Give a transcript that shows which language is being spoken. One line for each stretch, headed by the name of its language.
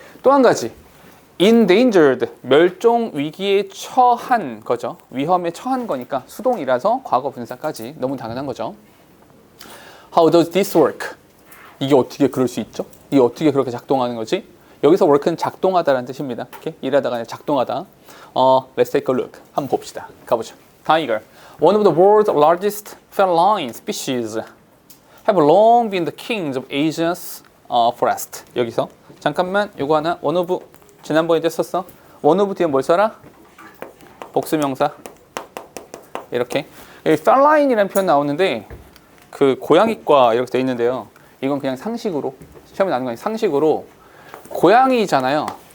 Korean: 또 한 가지, endangered, 멸종 위기에 처한 거죠. 위험에 처한 거니까 수동이라서 과거 분사까지 너무 당연한 거죠.
English: How does this work?
Korean: 이게 어떻게 그럴 수 있죠? 이게 어떻게 그렇게 작동하는 거지? 여기서 work는 작동하다라는 뜻입니다. 이렇게 일하다가 아니라 작동하다.
English: Let's take a look.
Korean: 한번 봅시다. 가보죠.
English: Tiger, one of the world's largest feline species, have long been the kings of Asia's forest.
Korean: 여기서 잠깐만 요거 하나. one of, 지난번에 썼어. one of 뒤에 뭘 써라? 복수명사. 이렇게. 여기 feline이라는 표현 나오는데 그 고양이과 이렇게 돼 있는데요. 이건 그냥 상식으로 시험에 나오는 거 아니에요. 상식으로 고양이잖아요.